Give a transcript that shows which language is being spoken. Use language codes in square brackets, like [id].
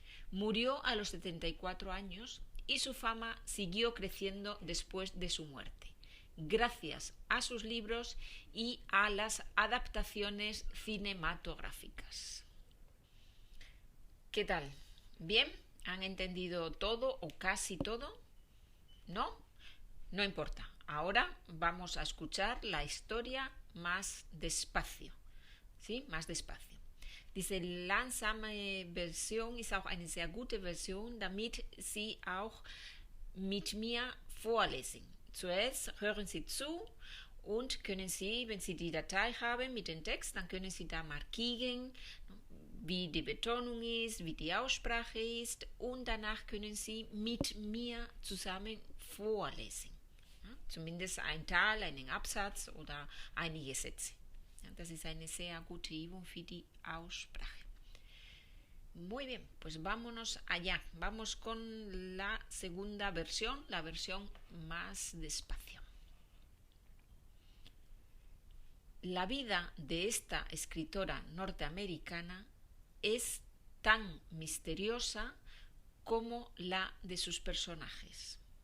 [es] Murió a los 74 años y su fama siguió creciendo después de su muerte, gracias a sus libros y a las adaptaciones cinematográficas. ¿Qué tal? ¿Bien? ¿Han entendido todo o casi todo? ¿No? No importa. Ahora vamos a escuchar la historia más despacio. ¿Sí? Más despacio. [de] Diese langsame Version ist auch eine sehr gute Version, damit Sie auch mit mir vorlesen. Zuerst hören Sie zu und können Sie, wenn Sie die Datei haben mit dem Text, dann können Sie da markieren, wie die Betonung ist, wie die Aussprache ist, und danach können Sie mit mir zusammen vorlesen. Ja, zumindest ein Teil, einen Absatz oder einige Sätze. Ja, das ist eine sehr gute Übung für die Aussprache. [es] Muy bien, pues vámonos allá. Vamos con la segunda versión, la versión más despacio. La vida de esta escritora norteamericana es tan misteriosa como la de sus personajes.